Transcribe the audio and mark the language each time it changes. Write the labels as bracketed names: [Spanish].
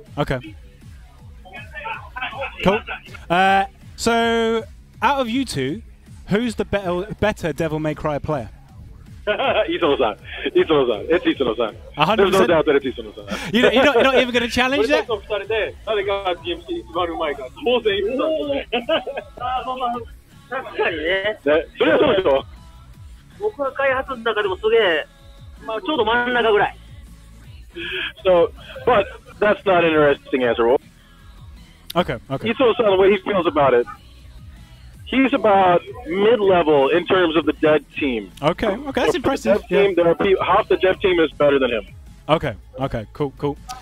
[English] Okay. Cool. So, out of you two, who's the better Devil May Cry player? Isano-san. Isano-san. It's Isano-san. 100%? There's no doubt that it's Isano-san. You're not even going to challenge that? [Japanese] 俺たちの二人で誰がゲームして一番うまいか当然Isano-sanですね。確かにね。それはそうでしょ。僕が開発の中でもすげえ、まあ、ちょうど真ん中ぐらい。 [English] So, but that's not an interesting answer. Okay. Isano-san, the way he feels about it, he's about mid-level in terms of the dead team. Okay, that's impressive. The dev team, there are people, half the dev team is better than him. Okay, cool.